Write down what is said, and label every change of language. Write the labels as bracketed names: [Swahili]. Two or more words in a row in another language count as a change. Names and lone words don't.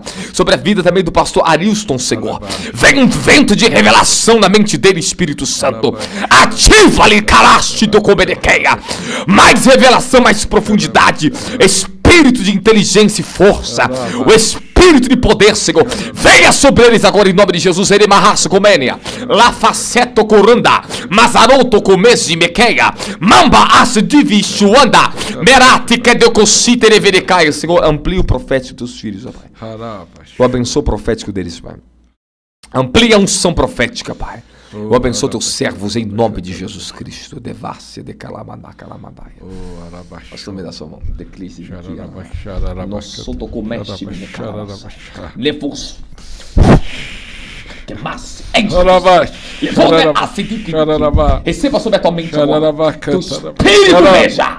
[Portuguese] Sobre a vida também do pastor Arilson, Senhor. Vem um vento de revelação na mente dele, Espírito Santo. Ativa ali, calaste do comedequeia. Mais revelação, mais profundidade. Espírito de inteligência e força. O Espírito de poder, Senhor. Venha sobre eles agora em nome de Jesus. Ele marraça comênia. Lafaceto coranda. Mazaroto comese mequeia. Mamba as divishuanda. Merati que decocite reverecaia. Senhor, amplia o profético dos teus filhos, ó Pai. Eu abençoo o profético deles, Pai. Amplia a unção profética, Pai. Eu abençoo teus servos em nome de Jesus Cristo. Devassia de calamadá, calamadá. Pastor, me dá sua mão. Declise de aqui. Nosso documeste me calas. Levos. Que mais? Receba sobre a tua mente agora. Teu Espírito veja.